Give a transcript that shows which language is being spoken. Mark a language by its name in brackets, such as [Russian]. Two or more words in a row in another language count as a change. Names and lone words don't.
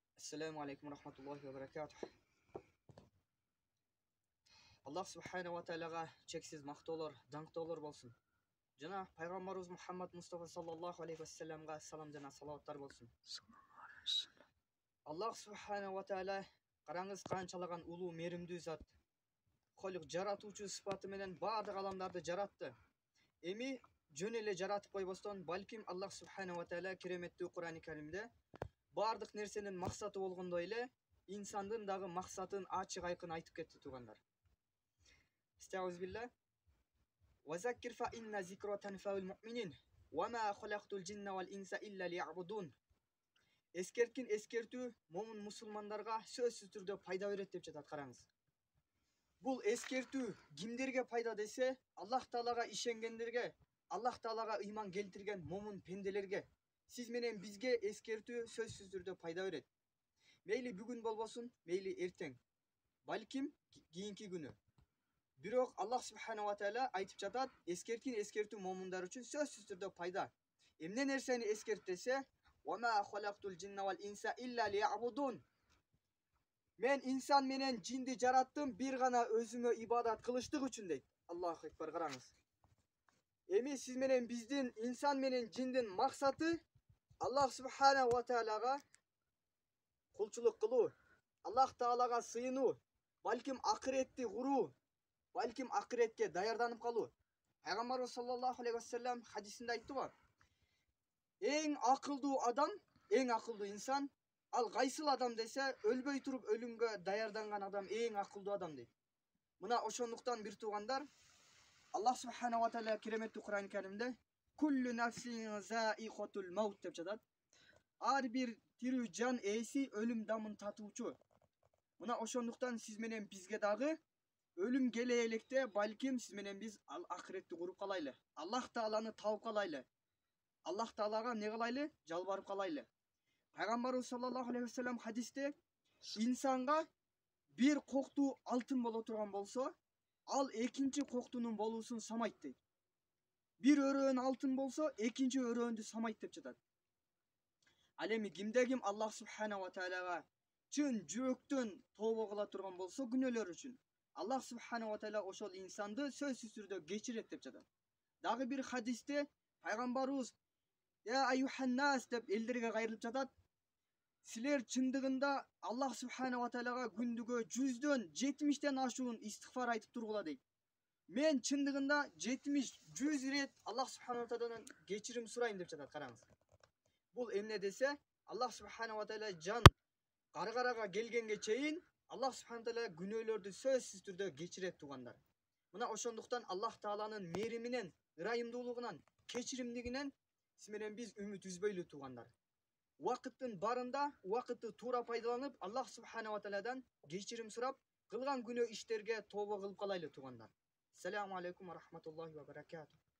[Arabic] السلام عليكم ورحمة الله وبركاته. الله سبحانه وتعالى [Kyrgyz] чексиз мактоолор, dаңқтаулар болсын. Жана пайгамбарыбыз Мухаммад Мустафа [Arabic] صلى الله عليه وسلم [Kyrgyz] салам жана салаваттар болсын. [Arabic] الله سبحانه وتعالى [Kyrgyz] караңыз канчалаган улуу меримдүү зат. Холик жаратуучу сыпаты менен баардык аламдарды жаратты. Эми жөн эле жаратып койбостон, балким [Arabic] الله سبحانه وتعالى [Kyrgyz] кереметтүү Кур'ан-ы Каримде баардык нерсенин максаты болгондой эле инсандын дагы максатын ачык айкын айтып кетти туугандар. [Arabic] أعوذ بالله. وَذَكِّرْ فَإِنَّ ذِكْرَ تَنْفَعُ الْمُؤْمِنِينَ وَمَا خَلَقْتُ الْجِنَّ وَالْإِنسَ إِلَّا لِيَعْبُدُونَ. [Kyrgyz] Эскерткин эскертүү момун мусулмандарга сөзсүз түрдө пайда берет деп жатат, караңыз. Бул эскертүү кимдерге пайда десе, Аллах Таалага ишенгендерге, Аллах Таалага ыйман келтирген момун пенделерге, сиз менен бизге эскертүү сөзсүз түрдө пайда берет. Мейли бүгүн болбосун, мейли эртең, балким кийинки күнү. Бирок [Arabic] الله سبحانه وتعالى [Kyrgyz] айтып жатат, эскерткин эскертүү момундар үчүн сөзсүз түрдө пайда. Эмне нерсени эскерт десе, [Arabic] وَمَا خَلَقْتُ الْجِنَّ وَالْإِنسَ إِلَّا لِيَعْبُدُونَ. [Kyrgyz] Мен инсан менен жинди жараттым бир гана өзүмө ибадат кылыштык үчүн дейт. [Arabic] الله أكبر, [Kyrgyz] караңыз. Эми сиз менен биздин инсан менен жиндин максаты [Arabic] الله سبحانه وتعالى [Kyrgyz] кулчулук кылуу, Аллах Таалага сыйынуу, балким акыретти куруу, балким акыретке даярданып калуу. Пайгамбарыбыз [Arabic] صلى الله عليه وسلم [Kyrgyz] хадисинде айтты го. Эң акылдуу адам, эң акылдуу инсан, ал кайсыл адам десе, өлбөй туруп өлүмгө даярданган адам эң акылдуу адам дейт. Мына ошондуктан бир туугандар, [Arabic] الله سبحانه وتعالى [Kyrgyz] кереметтүү Кур'ан-ы Каримде [Arabic] كل نفس ذائقة الموت [Kyrgyz] деп жатат. Ар бир тирүү жан ээси өлүм дамын татуучу. Мына ошондуктан сиз менен бизге дагы өлүм келе электе, балким сиз менен биз ал акыретти куруп калайлы. Аллах Тааланы табып калайлы. Аллах Таалага не кылайлы? Жалбарып калайлы. Пайгамбарыбыз [Arabic] صلى الله عليه وسلم [Kyrgyz] хадисте инсанга бир коктуу алтын боло турган болсо, ал экинчи коктунун болуусун самайт дейт. Бир өрөөн алтын болсо, экинчи өрөөндү самайт деп жатат. Ал эми кимде ким [Arabic] الله سبحانه وتعالى [Kyrgyz] чын жүрөктөн тобо кыла турган болсо күнөөлөр үчүн, [Arabic] الله سبحانه وتعالى [Kyrgyz] ошол инсанды сөзсүз түрдө кечирет деп жатат. Дагы бир хадисте пайгамбарыбыз [Arabic] يا أيها الناس [Kyrgyz] деп элдерге кайрылып жатат. Силер чындыгында [Arabic] الله سبحانه وتعالى [Kyrgyz] күндүгө 100дөн 70ден ашуун истигфар айтып тургула дейт. Мен чындыгында 70-100 ирет [Arabic] الله سبحانه وتعالى [Kyrgyz] кечирим сурайм деп жатат, караңыз. Бул эмне десе, [Arabic] الله سبحانه وتعالى [Kyrgyz] жан каргарага келгенге чейин [Arabic] الله سبحانه وتعالى [Kyrgyz] күнөөлөрдү сөзсүз түрдө кечирет туугандар. Мына ошондуктан Аллах Тааланын мээриминен, ырайымдуулугунан, кечиримдигинен сиз менен биз үмүт үзбөйлү туугандар. Убакыттын барында убакытты туура пайдаланып, [Arabic] الله سبحانه وتعالى [Kyrgyz] кечирим сурап, кылган күнөө иштерге тобо кылып калайлы туугандар. [Arabic] السلام عليكم ورحمة الله وبركاته.